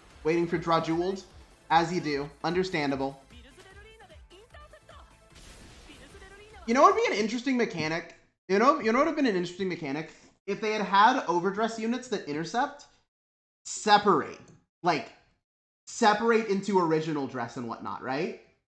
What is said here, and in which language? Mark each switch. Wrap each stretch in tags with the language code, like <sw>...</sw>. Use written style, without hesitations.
<en>Waiting for Draw Jeweled, as you do. Understandable.</en> <ja>ビルズベルリーナでインターセプト。ビルズベルリーナは</ja> <en>You know what would be an interesting mechanic? You know what would have been an interesting mechanic? If they had overdress units that intercept, separate. Like, separate into original dress and whatnot, right?</en>